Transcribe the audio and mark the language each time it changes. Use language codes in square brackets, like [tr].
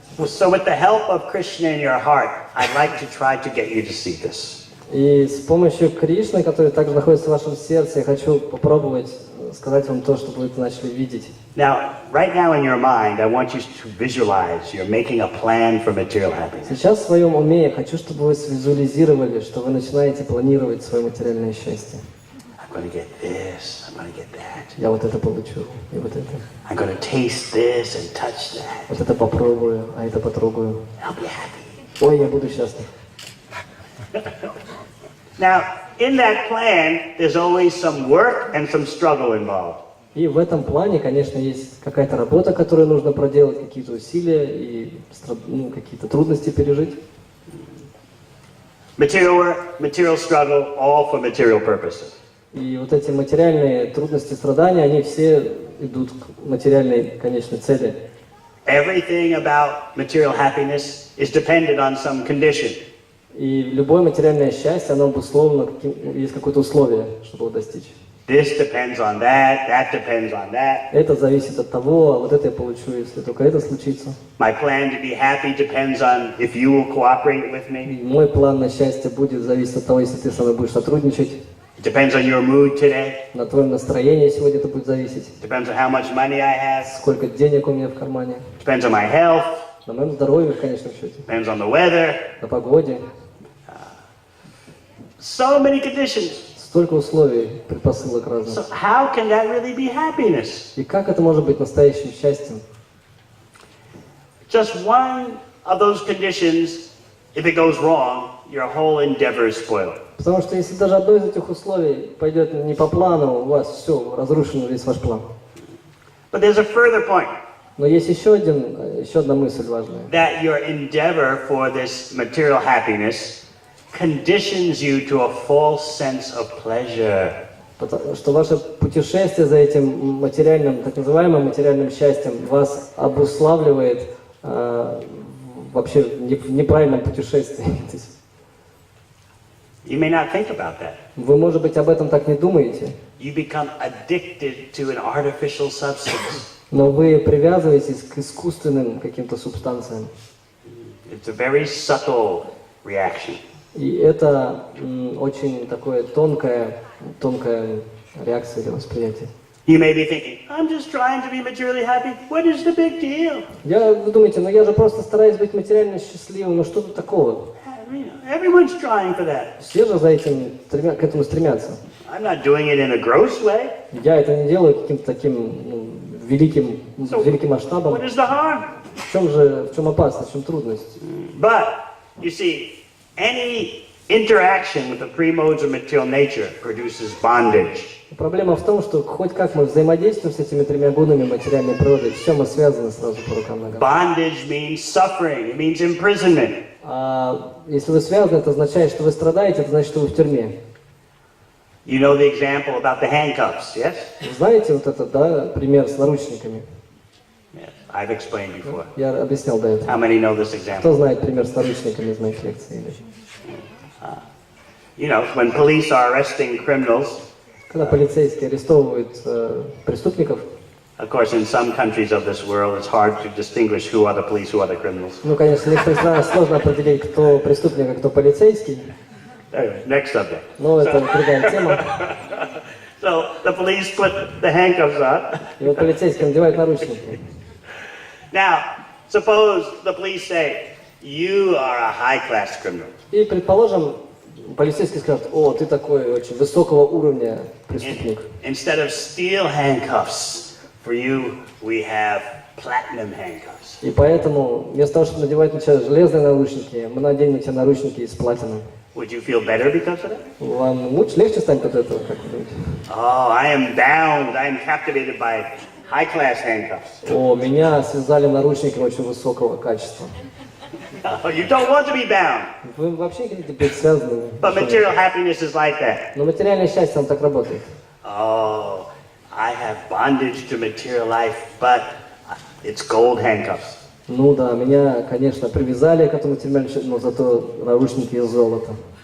[en] So with the help of Krishna in your heart, I'd like to try to get you to see this. [ru] И с помощью Кришны, который также находится в вашем сердце, я хочу попробовать сказать вам то, чтобы вы это начали видеть. [en] Now, right now in your mind, I want you to visualize you're making a plan for material happiness. [ru] Сейчас в своем уме я хочу, чтобы вы свизуализировали, что вы начинаете планировать свое материальное счастье. [en] I'm going to get this, I'm going to get that. [ru] Я вот это получу, и вот это. [en] I'm going to taste this and touch that. [ru] Вот это попробую, а это потрогаю. [en] I'll be happy. [ru] Ой, я буду счастлив. [en] Now, in that plan, there's always some work and some struggle involved. [ru] И в этом плане, конечно, есть какая-то работа, которую нужно проделать, какие-то усилия и какие-то трудности пережить. [en] Material work, material struggle, all for material purposes. [ru] И вот эти материальные трудности, страдания, они все идут к материальной конечной цели. [en] Everything about material happiness is dependent on some condition. [ru] И любое материальное счастье, оно обусловлено, есть какое-то условие, чтобы его достичь. [en] This depends on that, that depends on that. [ru] Это зависит от того, а вот это я получу, если только это случится. [en] My plan to be happy depends on if you will cooperate with me. [ru] И мой план на счастье будет зависеть от того, если ты со мной будешь сотрудничать. [en] It depends on your mood today. [ru] На твоем настроении сегодня это будет зависеть. [en] It depends on how much money I have. [ru] Сколько денег у меня в кармане. [en] It depends on my health. [ru] На моем здоровье, в конечном счете. [en] It depends on the weather. [ru] На погоде. [en] So many conditions. [ru] Столько условий, предпосылок разных. [en] So how can that really be happiness? [ru] И как это может быть настоящим счастьем? [en] Just one of those conditions, if it goes wrong, your whole endeavor is spoiled. [ru] Потому что если даже одно из этих условий пойдет не по плану, у вас все, разрушен весь ваш план. [en] But there's a further point. [ru] Но есть еще одна мысль важная. [en] That your endeavor for this material happiness conditions you to a false sense of pleasure. [ru] Потому что ваше путешествие за этим материальным, так называемым материальным счастьем вас обуславливает вообще в неправильном путешествии. [en] You may not think about that. [ru] Вы, может быть, об этом так не думаете, [en] You become addicted to an artificial substance. [ru] но вы привязываетесь к искусственным каким-то субстанциям. [en] It's a very subtle reaction. [ru] И это очень такое тонкая реакция или восприятие. [en] You may be thinking, I'm just trying to be materially happy. What is the big deal? [ru] Вы думаете, я же просто стараюсь быть материально счастливым, но что тут такого? [en] Everyone's trying for that. [ru] Все же за этим, к этому стремятся. [en] I'm not doing it in a gross way. [ru] Я это не делаю каким-то таким великим масштабом. [en] What is the harm? [ru] В чем опасность, в чем трудность? [en] But, you see, any interaction with the three modes of material nature produces bondage. [ru] Проблема в том, что хоть как мы взаимодействуем с этими тремя гунами материальной природы, все мы связаны сразу по рукам и ногам. [en] Bondage means suffering, it means imprisonment. [ru] А если вы связаны, это означает, что вы страдаете, это значит, что вы в тюрьме. [en] You know the example about the handcuffs, yes? [ru] Вы знаете вот этот, да, пример с наручниками? [en] Yes, I've explained before. [ru] Я объяснял до этого. [en] How many know this example? [ru] Кто знает пример с наручниками из моих лекций? [en] You know, when police are arresting criminals, [ru] Когда полицейские арестовывают преступников, [en] of course, in some countries of this world, it's hard to distinguish who are the police, who are the criminals. [ru] Конечно, в некоторых странах сложно определить, кто преступник, а кто полицейский. [en] Anyway, next subject. [ru] Но это другая тема. [en] So the police put the handcuffs on. [ru] И вот полицейские надевают наручники. [en] Now, suppose the police say, you are a high-class criminal. [ru] И, предположим, полицейский скажет: о, ты такой очень высокого уровня преступник. [en] Instead of steel handcuffs, for you, we have platinum handcuffs. [ru] И поэтому, вместо того, чтобы надевать на тебя железные наручники, мы наденем на тебя наручники из платины. [en] Would you feel better because of that? [ru] Вам легче станет от этого, как вы думаете? [en] Oh, I am bound, I am captivated by high-class handcuffs. [ru] О, меня связали наручниками очень высокого качества. [en] Oh, you don't want to be bound. [ru] Вы вообще хотите быть связанными? [en] But material happiness is like that. [ru] Но материальное счастье, оно так работает. [en] Oh, I have bondage to material life, but it's gold handcuffs. [ru] Ну да, меня, конечно, привязали к этому материальному счастью, но зато наручники из золота.